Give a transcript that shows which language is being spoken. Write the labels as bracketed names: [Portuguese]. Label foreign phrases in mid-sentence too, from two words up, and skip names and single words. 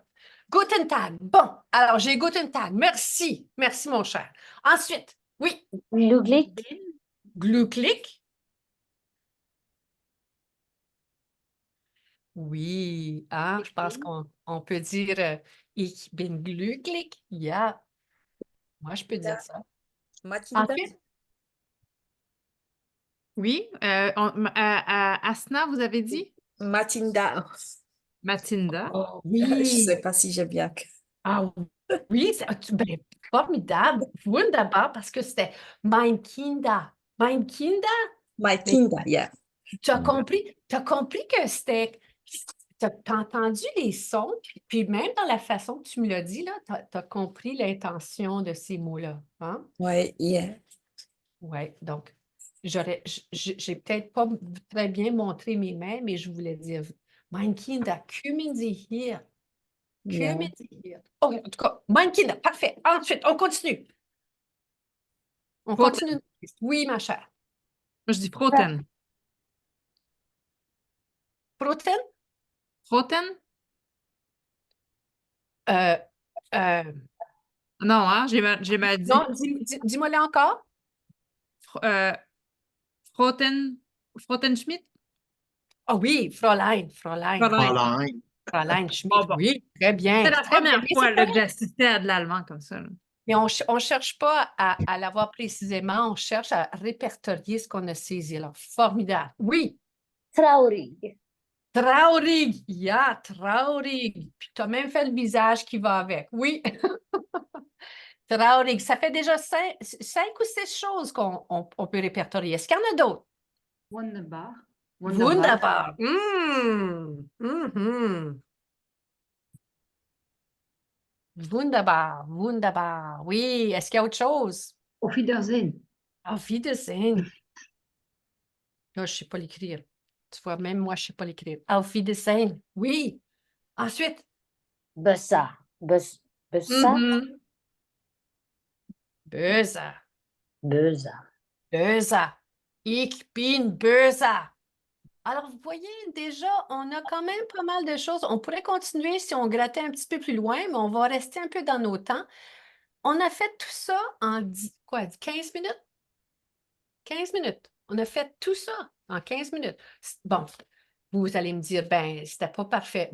[German] Guten Tag. [French] Bon, alors j'ai [German] Guten Tag. [French] Merci. Merci, mon cher. Ensuite, oui. Glücklich, Glücklich. Oui, hein, je pense qu'on peut dire [German] ich bin glücklich. [French] Yeah, moi je peux dire ça. Mathilda? Ensuite, Oui, Asna, vous avez dit? Mathilda. Mathilda. oh, Je ne oui, sais pas si j'ai bien. ah oui, ben, formidable, wunderbar, parce que c'était [German] mein Kinder. Mein Kinder, [French] My mais Kinder, yeah. tu as compris que c'était. Tu as entendu les sons, puis même dans la façon que tu me l'as dit, là, tu as compris l'intention de ces mots-là. Hein? Ouais, yeah. Oui, donc, j'ai peut-être pas très bien montré mes mains, mais je voulais dire, [German] mein Kinder, kommen Sie hier. [French] Yeah. [German] Kommen Sie hier. [French] Oh, en tout cas, [German] mein Kinder, [French] parfait. Ensuite, on continue. On Froten. continue. Oui, ma chère. Moi, je dis froten. Protein? Froten? Euh, euh, Non, hein, j'ai mal dit. non, dis-moi-le encore. Froten, Frotenschmidt? Ah oui, Fräulein. Fräulein. Fräulein. Fräulein Schmidt, Bon. oui, très bien. C'est la Très bien. première Mais fois c'est là, que correct. j'assistais à de l'allemand comme ça, là. Mais on ne cherche pas à l'avoir précisément, on cherche à répertorier ce qu'on a saisi. Alors, formidable. Oui, Traurig. traurig. Yeah, traurig. Puis tu as même fait le visage qui va avec. Oui. Traurig. Ça fait déjà 5 ou 6 choses qu'on peut répertorier. Est-ce qu'il y en a d'autres? Wunderbar. Wunderbar. Mhm. Wunderbar. Wunderbar. Oui. Est-ce qu'il y a autre chose? [German] Auf Wiedersehen. Auf Wiedersehen. [French] Là, je ne sais pas l'écrire. Tu vois, même moi, je ne sais pas l'écrire. [German] Auf Wiedersehen. [French] Oui. Ensuite. Besser. Besser. Mhm. Böse. Böse. [German] Böse. Ich bin böse. [French] Alors, vous voyez, déjà, on a quand même pas mal de choses. On pourrait continuer si on grattait un petit peu plus loin, mais on va rester un peu dans nos temps. On a fait tout ça en 15 minutes? 15 minutes. On a fait tout ça en 15 minutes. Bon, vous allez me dire, ben, c'était pas parfait.